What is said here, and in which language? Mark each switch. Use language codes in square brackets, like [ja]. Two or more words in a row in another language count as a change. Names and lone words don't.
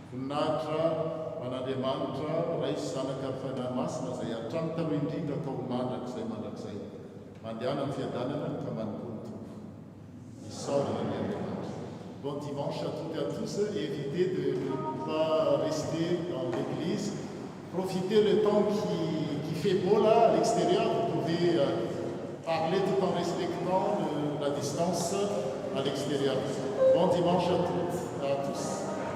[mg] voninahitra man'andriamanitra ray sy zanaka amin'ny fanahy masina izay hatramy taloha indrindra ka ho mandrakizay mandehana amin'ny fiadanana ka manomponotompo isaorana ny andriamanitra. [fr] Bon dimanche à toutes et à tous et évitez de ne pas rester dans l'église. Profitez le temps qui fait beau là à l'extérieur. Vous pouvez parler tout en respectant la distance à l'extérieur. Bon dimanche à toutes et à tous.